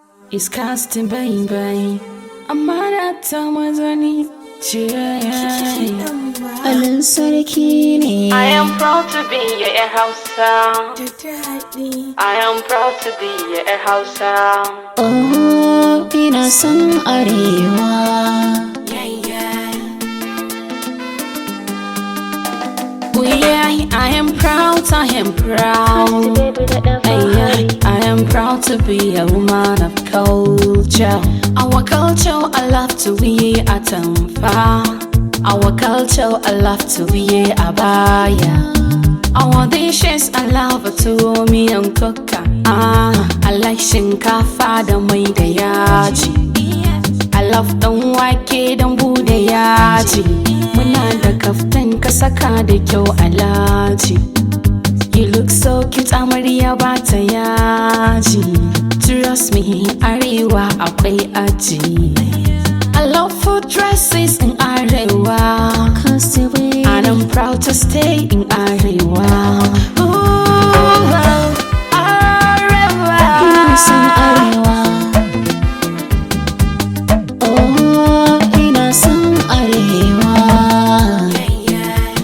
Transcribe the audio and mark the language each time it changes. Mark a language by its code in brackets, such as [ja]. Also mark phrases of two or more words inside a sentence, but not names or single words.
[en] It's casting bang bang. [ha] Amara ta mazani ce. Alin sarki ne. [en] I am proud to be a Hausa. [ha] Da daɗi. [en] I am proud to be a Hausa. [ha] Oh, ina son Arewa. [en] Yeah, yeah. Oh, yeah, I am proud, I am proud. Baby, [ha] da ɗan [en] Hey, yeah, I am proud to be a woman of culture. Our culture, I love to wear atamfa. Our culture, I love to wear abaya. Our dishes, I love to me and cook. Ah, I like [ha] shinkafa da mai da yaji. [en] I love [ha] ɗan wake, dambu da yaji. Muna da kaftan ka saka da kyau alhaji. [en] You look so cute, [ha] amarya ba ta yaji. [en] Trust me, [ha] arewa akwai aji. [en] I love food dresses in arewa. Cause the way And I'm proud to stay in arewa. [ha] Ooh, arewa. Ina son arewa. Oh, ina son arewa. [en] Yeah, yeah.